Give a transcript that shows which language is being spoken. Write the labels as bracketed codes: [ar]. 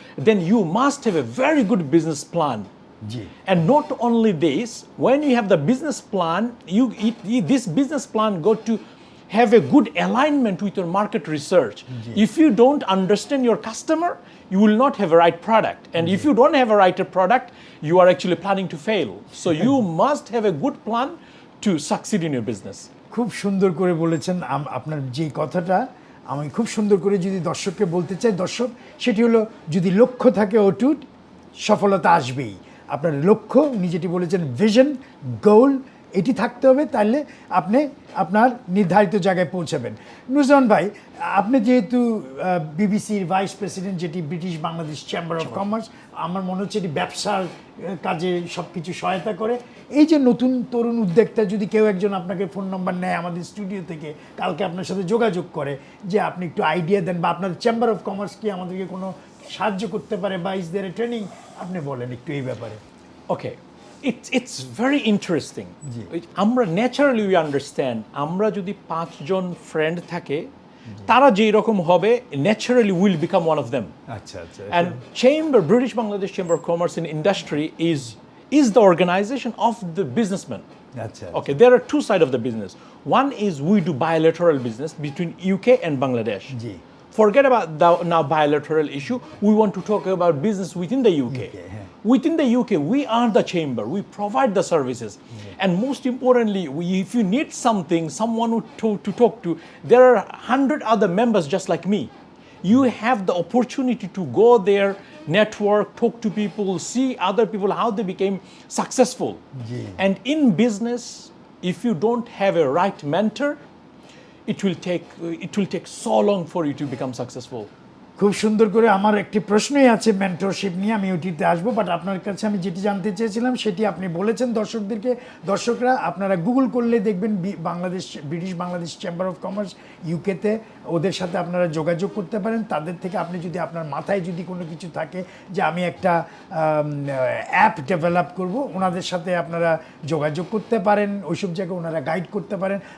[en] Then you must have a very good business plan. And not only this, when you have the business plan, this business plan got to have a good alignment with your market research. If you don't understand your customer, you will not have a right product. And if you don't have a right product, you are actually planning to fail. So you must have a good plan to succeed in your business. [bn] খুব সুন্দর করে বলেছেন। আপনার যে কথাটা আমি খুব সুন্দর করে যদি দর্শককে বলতে চাই, দর্শক, সেটি হলো যদি লক্ষ্য থাকে অটুট, সফলতা আসবেই। আপনার লক্ষ্য, উনি যেটি বলেছেন, ভিশন, গোল, এটি থাকতে হবে, তাহলে আপনি আপনার নির্ধারিত জায়গায় পৌঁছাবেন। নুরুজ্জামান ভাই, আপনি যেহেতু বিবিসির ভাইস প্রেসিডেন্ট, যেটি British Bangladesh chamber of commerce, আমার মনে হচ্ছে এটি ব্যবসার কাজে সব কিছু সহায়তা করে। এই যে নতুন তরুণ উদ্যোক্তা, যদি কেউ একজন আপনাকে ফোন নম্বর নেয় আমাদের স্টুডিও থেকে, কালকে আপনার সাথে যোগাযোগ করে যে আপনি একটু আইডিয়া দেন, বা আপনার চেম্বার অফ কমার্স কি আমাদেরকে কোনো সাহায্য করতে পারে, বা [en] is there training, [bn] আপনি বলেন একটু এই ব্যাপারে। [en] Okay. it's very interesting. [bn] আমরা ন্যাচারালি [en] we understand, [bn] আমরা যদি 5 জন ফ্রেন্ড থাকে তারা যেই রকম হবে [en] Naturally will become one of them. [bn] আচ্ছা আচ্ছা। [en] And Chamber, British Bangladesh Chamber of Commerce and Industry is the organization of the businessmen. [bn] আচ্ছা। [en] Okay, there are two sides of the business. One is we do bilateral business between UK and Bangladesh. [bn] G. [en] Forget about the now bilateral issue. We want to talk about business within the UK. Within the UK, we are the chamber. We provide the services. And most importantly, if you need something, someone to talk to, there are 100 other members just like me. You have the opportunity to go there, network, talk to people, see other people, how they became successful. And in business, if you don't have a right mentor, it will take so long for you to become successful. [bn] খুব সুন্দর করে আমার একটি প্রশ্নই আছে mentorship নিয়ে, আমি ওটিতে আসবো, বাট আপনার কাছে আমি যেটি জানতে চেয়েছিলাম সেটি আপনি বলেছেন দর্শকদেরকে। দর্শকরা আপনারা গুগল করলে দেখবেন British Bangladesh chamber of commerce ইউকেতে, ওদের সাথে আপনারা যোগাযোগ করতে পারেন। তাদের থেকে আপনি যদি আপনার মাথায় যদি কোনো কিছু থাকে যে আমি একটা অ্যাপ ডেভেলপ করব, ওনাদের সাথে আপনারা যোগাযোগ করতে পারেন, ওইসব জায়গায় ওনারা গাইড করতে পারেন।